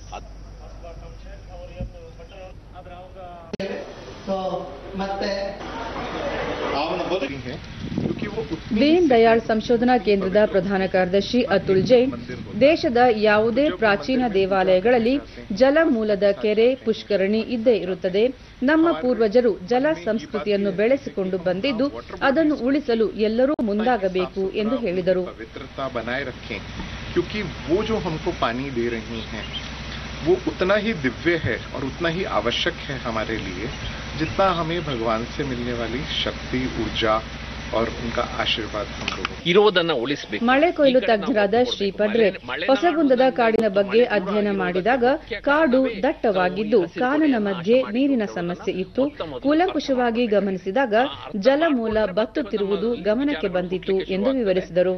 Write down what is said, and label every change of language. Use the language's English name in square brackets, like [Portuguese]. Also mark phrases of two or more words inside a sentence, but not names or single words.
[Kannada] ದೀನ್ ದಯಾಳ್ ಸಂಶೋಧನಾ ಕೇಂದ್ರದ ಪ್ರಧಾನ ಕಾರ್ಯದರ್ಶಿ ಅತುಲ್ ಜೈನ್ ದೇಶದ ಯಾವುದೇ ಪ್ರಾಚೀನ ದೇವಾಲಯಗಳಲ್ಲಿ ಜಲಮೂಲದ ಕೆರೆ, ಪುಷ್ಕರಣಿ ಇದ್ದೇ ಇರುತ್ತದೆ. ನಮ್ಮ ಪೂರ್ವಜರು ಜಲ ಸಂಸ್ಕೃತಿಯನ್ನು ಬೆಳೆಸಿಕೊಂಡು ಬಂದಿದ್ದು ಅದನ್ನು ಉಳಿಸಲು ಎಲ್ಲರೂ ಮುಂದಾಗಬೇಕು ಎಂದು ಹೇಳಿದರು. [Hindi] क्योंकि वो जो हमको पानी दे रही हैं वो उतना ही दिव्य है और उतना ही आवश्यक है हमारे लिए जितना हमें भगवान से मिलने वाली शक्ति, ऊर्जा और उनका आशीर्वाद हम लोगों [Kannada] ಇರೋದನ್ನ ಉಳಿಸಬೇಕು. ಮಳೆ ಕೊಯ್ಲು ತಜ್ಞರಾದ ಶ್ರೀ ಪಡ್ರೆ ಹೊಸಗುಂದದ ಕಾಡಿನ ಬಗ್ಗೆ ಅಧ್ಯಯನ ಮಾಡಿದಾಗ ಕಾಡು ದಟ್ಟವಾಗಿದ್ದು ಕಾನನ ಮಧ್ಯೆ ನೀರಿನ ಸಮಸ್ಯೆ ಇತ್ತು. ಕೂಲಂಕುಷವಾಗಿ ಗಮನಿಸಿದಾಗ ಜಲಮೂಲ ಬತ್ತುತ್ತಿರುವುದು ಗಮನಕ್ಕೆ ಬಂದಿತು ಎಂದು ವಿವರಿಸಿದರು.